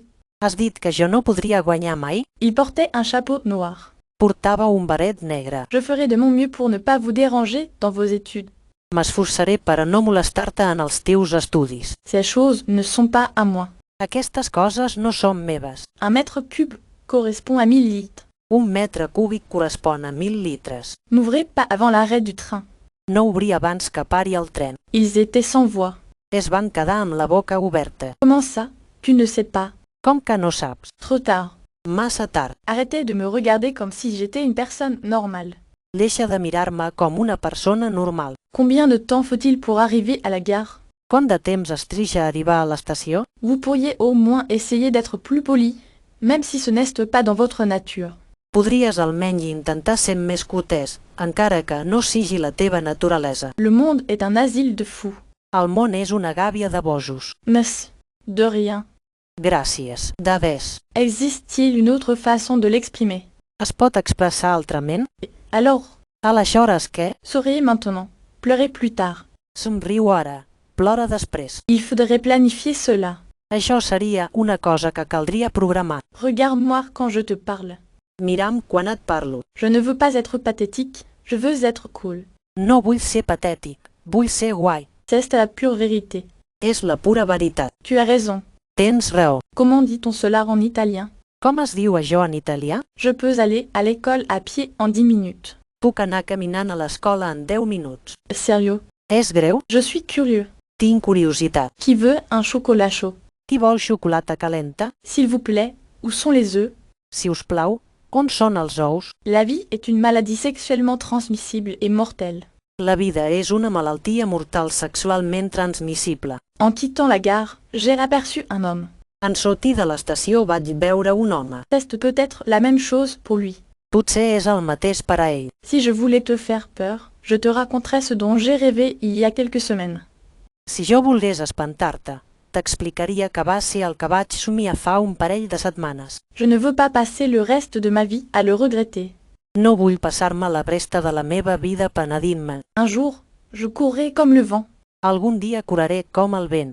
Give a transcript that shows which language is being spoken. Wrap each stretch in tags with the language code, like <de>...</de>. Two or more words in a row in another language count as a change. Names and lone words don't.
<ca>Has dit que jo no podria guanyar mai?</ca> <fr>Il portait un chapeau noir.</fr> <ca>Portava un barret negre.</ca> <fr>Je ferai de mon mieux pour ne pas vous déranger dans vos études.</fr> <ca>M'esforçaré per a no molestar-te en els teus estudis.</ca> <fr>Ces choses ne sont pas à moi.</fr> <ca>Aquestes coses no són meves.</ca> <fr>Un mètre cube correspond à 1000 litres.</fr> <ca>Un metre cúbic correspon a 1000 litres.</ca> <fr>N'ouvrez pas avant l'arrêt du train.</fr> <ca>No obrir abans que pari el tren.</ca> <fr>Ils étaient sans voix.</fr> <ca>Es van quedar amb la boca oberta.</ca> <fr>Comment ça? Tu ne sais pas.</fr> <ca>Com que no saps?</ca> <fr>Trop tard.</fr> <ca>Massa tard.</ca> <fr>Arrêtez de me regarder comme si j'étais une personne normale.</fr> <ca>Deixa de mirar-me com una persona normal.</ca> <fr>Combien de temps faut-il pour arriver à la gare?</fr> <ca>Quant de temps es triga a arribar a l'estació?</ca> <fr>Vous pourriez au moins essayer d'être plus poli, même si ce n'est pas dans votre nature.</fr> <ca>Podries almenys intentar ser més cortès, encara que no sigui la teva naturalesa.</ca> <fr>Le monde est un asile de fous.</fr> <ca>El món és una gàbia de bojos.</ca> <fr>Merci. De rien.</fr> <ca>Gràcies. De res.</ca> <fr>Existe-t-il une autre façon de l'exprimer?</fr> <ca>Es pot expressar altrament?</ca> <fr>Alors,</fr> <ca>Aleshores què?</ca> <fr>souriez maintenant. Pleurez plus tard.</fr> <ca>Somriu ara. Plora després.</ca> <fr>Il faudrait planifier cela.</fr> <ca>Això seria una cosa que caldria programar.</ca> <fr>Regarde-moi quand je te parle.</fr> <ca>Miram quan et parlo.</ca> <fr>Je ne veux pas être pathétique, je veux être cool.</fr> <ca>No vull ser patètic. Vull ser guai.</ca> <fr>C'est la pure vérité.</fr> <ca>És la pura veritat.</ca> <fr>Tu as raison.</fr> <ca>Tens raó.</ca> <fr>Comment dit-on cela en italien?</fr> <ca>Com es diu això en italià?</ca> <fr>Je peux aller à l'école à pied en 10 minutes.</fr> <ca>Puc anar caminant a l'escola en 10 minuts.</ca> <fr>Sérieux?</fr> <ca>És greu?</ca> <fr>Je suis curieux.</fr> <ca>Tinc curiositat.</ca> <fr>Qui veut un chocolat chaud?</fr> <ca>Qui vol xocolata calenta?</ca> <fr>S'il vous plaît, où sont les œufs?</fr> <ca>Si us plau, on són els ous?</ca> <fr>La vie est une maladie sexuellement transmissible et mortelle.</fr> <ca>La vida és una malaltia mortal sexualment transmissible.</ca> <fr>En quittant la gare, j'ai aperçu un homme.</fr> <ca>En sortir de l'estació vaig veure un home.</ca> <fr>C'est peut-être la même chose pour lui.</fr> <ca>Potser és el mateix per a ell.</ca> <fr>Si je voulais te faire peur, je te raconterais ce dont j'ai rêvé il y a quelques semaines.</fr> <ca>Si jo volgués espantar-te, t'explicaria que va ser el que vaig somiar fa un parell de setmanes.</ca> <fr>Je ne veux pas passer le reste de ma vie à le regretter.</fr> <ca>No vull passar-me la resta de la meva vida penedint-me.</ca> <fr>Un jour, je courrai comme le vent.</fr> <ca>Algun dia correré com el vent.</ca>